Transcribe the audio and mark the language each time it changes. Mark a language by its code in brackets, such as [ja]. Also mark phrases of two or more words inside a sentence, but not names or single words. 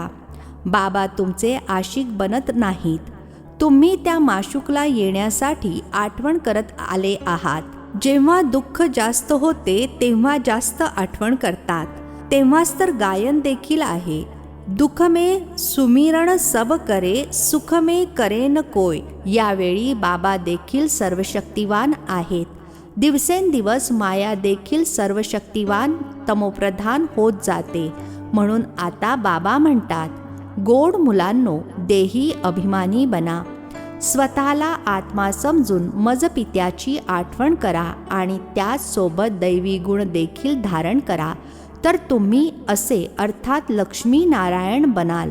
[mr] बाबा तुमचे आशिक बनत नाहीत. तुम्ही त्या माशूकला येण्यासाठी आठवण करत आले आहात. जेव्हा दुःख जास्त होते तेव्हा जास्त आठवण करतात. तेव्हाच तर गायन देखील आहे, [hi] दुःख में सुमिरण सब करे, सुख में करे न कोय. [mr] यावेळी बाबा देखील सर्वशक्तिवान आहेत. दिवसेंदिवस माया देखील सर्वशक्तिवान तमोप्रधान होत जाते. म्हणून आता बाबा म्हणतात, गोड मुलांनो, देही अभिमानी बना. स्वतःला आत्मा समजून मजपित्याची आठवण करा आणि त्याचसोबत दैवी गुण देखील धारण करा, तर तुम्ही असे अर्थात लक्ष्मी नारायण बनाल.